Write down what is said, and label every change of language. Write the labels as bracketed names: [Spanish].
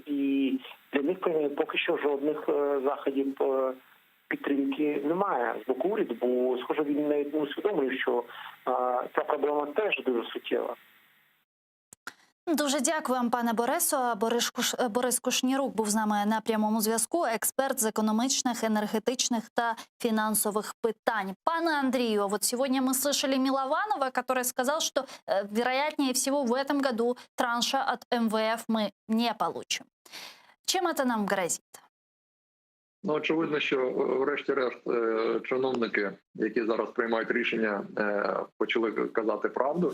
[Ukrainian] І для них поки що жодних заходів підтримки немає з боку уряду, бо, схоже, він навіть не усвідомлює, що ця проблема теж дуже суттєва. Дуже дякую вам, пане Борису. Борис Кушнірук був з нами на прямому зв'язку, експерт з економічних, енергетичних та [Russian] финансовых [Ukrainian] питань. [Russian] Пане Андрею, вот сегодня мы слышали Милованова, который сказал, что вероятнее всего в этом году транша от МВФ мы не получим. Чем это нам грозит? [Ukrainian] Ну, очевидно, що врешті-решт чиновники, які зараз приймають рішення, почали казати правду.